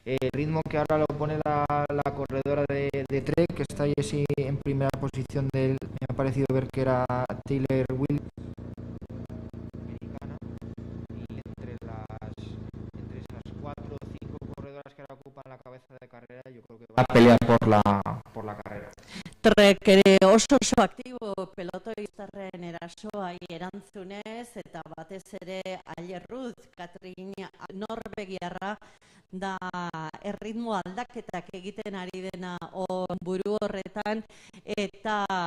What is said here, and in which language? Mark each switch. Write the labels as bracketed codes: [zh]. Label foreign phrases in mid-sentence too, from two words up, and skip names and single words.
[es] El ritmo que ahora lo pone la corredora de Trek, que está ahí así en primera posición me ha parecido ver que era Taylor Williams, americana, y entre esas 4 o 5 corredoras que ahora ocupan la cabeza de carrera, yo creo que va a pelear por la carrera. [eu] Trek oso aktibo pelotoiztarren erasoa erantzunez eta batez ere Ailerruz, Katrin Norvegiarra da erritmo aldaketak egiten ari dena buru horretan eta